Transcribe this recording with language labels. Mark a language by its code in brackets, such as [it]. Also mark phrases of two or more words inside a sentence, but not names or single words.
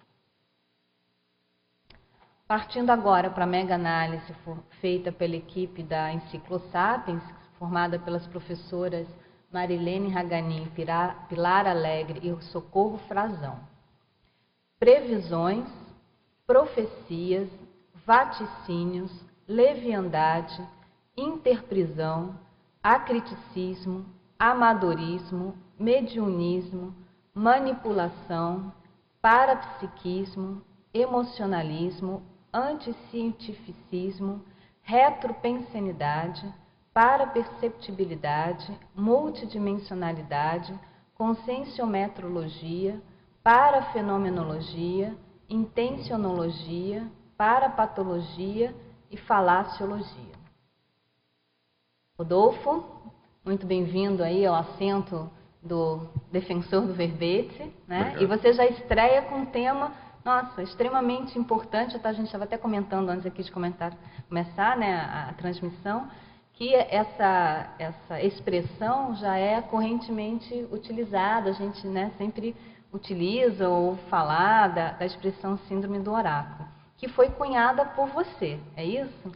[pt] Partindo agora para a mega-análise feita pela equipe da Enciclosapiens, formada pelas professoras Marilene Raganin, Pilar Alegre e Socorro Frazão. Previsões, profecias, vaticínios, leviandade, interprisão, acriticismo, amadorismo, mediunismo, manipulação, parapsiquismo, emocionalismo, anticientificismo, retropensenidade, paraperceptibilidade, multidimensionalidade, conscienciometrologia, parafenomenologia, intencionologia, parapatologia e falaciologia. Rodolfo, muito bem-vindo aí ao assento do defensor do verbete, né? E você já estreia com um tema, nossa, extremamente importante, a gente estava até comentando antes aqui de começar, né, a transmissão, que essa expressão já é correntemente utilizada, a gente, né, sempre utiliza ou falar da expressão síndrome do oráculo, que foi cunhada por você, é isso?